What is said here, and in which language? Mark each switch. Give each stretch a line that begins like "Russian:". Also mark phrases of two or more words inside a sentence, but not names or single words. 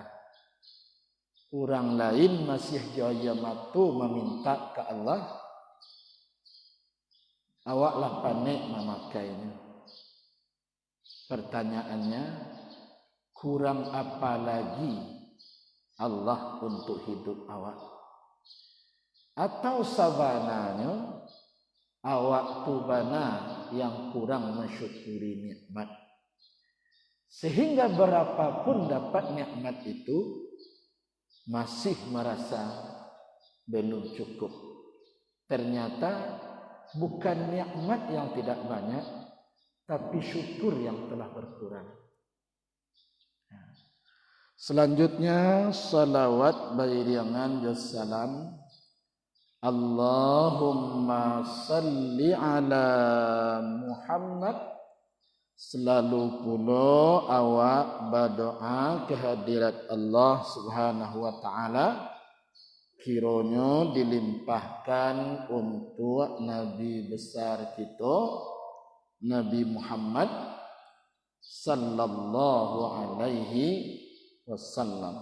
Indonesian: Orang lain masih jaya matu meminta ke Allah, awaklah panik memakainya. Pertanyaannya, kurang apa lagi Allah untuk hidup awak? Atau
Minangkabau: sabananya awak tu bana
Indonesian: yang kurang mensyukuri nikmat? Sehingga berapapun dapat nikmat itu masih merasa belum cukup. Ternyata bukan nikmat yang tidak banyak, tapi syukur yang telah berkurang. Selanjutnya salawat beriringan salam.
Arabic: اللهم صل على محمد.
Indonesian: Selalu pula awak berdoa kehadirat Allah
Arabic: سبحانه وتعالى
Indonesian: kiranya dilimpahkan untuk Nabi besar kita Nabi Muhammad
Arabic: صلى الله عليه وسلم.